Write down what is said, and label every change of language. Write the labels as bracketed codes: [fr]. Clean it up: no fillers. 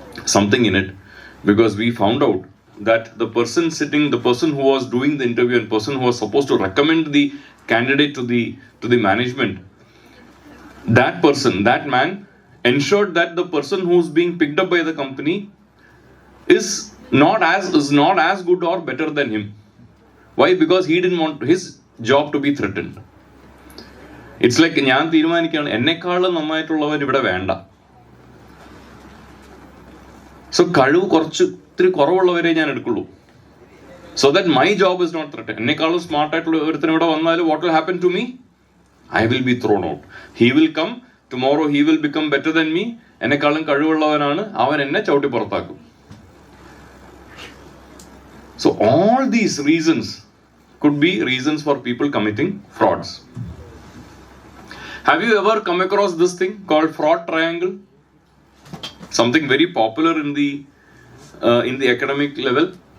[en] something in it, because we found out that the person who was doing the interview and person who was supposed to recommend the candidate to the management, that man ensured that the person who's being picked up by the company is not as good or better than him. Why? Because he didn't want his job to be threatened. It's like [ml] ഞാൻ തീരുമാനിക്കുകയാണ് എന്നെക്കാളും നന്നായിട്ടുള്ളവർ ഇവിടെ വേണ്ട. So കഴിവ് ഇത്തിരി കുറവുള്ളവരെ ഞാൻ എടുക്കുള്ളൂ. [en] So that my job is not threatened. [ml] എന്നെക്കാളും സ്മാർട്ട് ആയിട്ടുള്ള ഒരുത്തരം ഇവിടെ വന്നാൽ [en] what will happen to me? I will be thrown out. He will come tomorrow, he will become better than me. [ml] എന്നെക്കാളും കഴിവുള്ളവനാണ്, അവൻ എന്നെ ചവിട്ടി പുറത്താക്കും. [en] So all these reasons could be reasons for people committing frauds. Have you ever come across this thing called fraud triangle? Something very popular in the academic level.